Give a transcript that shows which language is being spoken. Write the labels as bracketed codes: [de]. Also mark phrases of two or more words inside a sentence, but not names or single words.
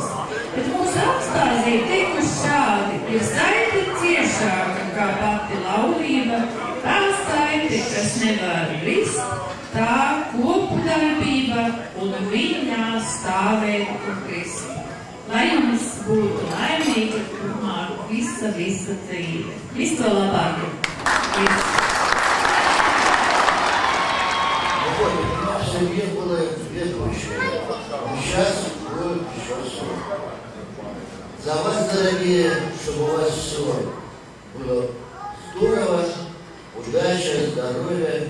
[lv] Bet mūsu apstāzī tikuši šādi ir ciešāka kā pati laulība, tā saite, kas nevar brist, tā kopdarbība un viņā stāvēt un krist. Lai jums būtu laimīga turpmāk visa dzīve. Visu to labāko! [ru] В семье было две дочери. Сейчас будет еще сын. За вас, дорогие, чтобы у вас все было здорово, удача, здоровья.